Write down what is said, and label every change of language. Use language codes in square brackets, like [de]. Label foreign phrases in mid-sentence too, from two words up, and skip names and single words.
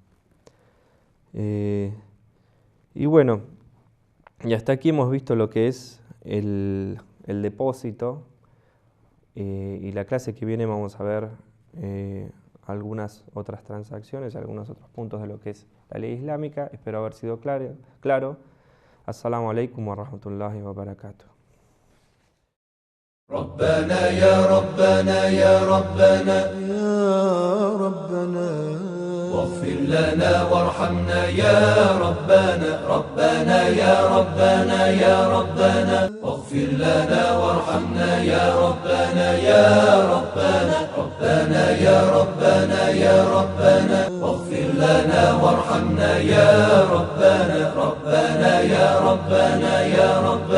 [es] Y bueno, y hasta aquí hemos visto lo que es el depósito, y la clase que viene vamos a ver algunas otras transacciones, algunos otros puntos de lo que es la ley islámica. Espero haber sido claro. [ar] السلام عليكم ورحمة الله وبركاته. ربنا يا ربنا يا ربنا يا ربنا واغفر لنا وارحمنا يا ربنا ربنا يا ربنا يا ربنا واغفر لنا وارحمنا يا ربنا يا ربنا ربنا يا ربنا يا ربنا واغفر لنا وارحمنا يا ربنا ربنا يا ربنا يا ربنا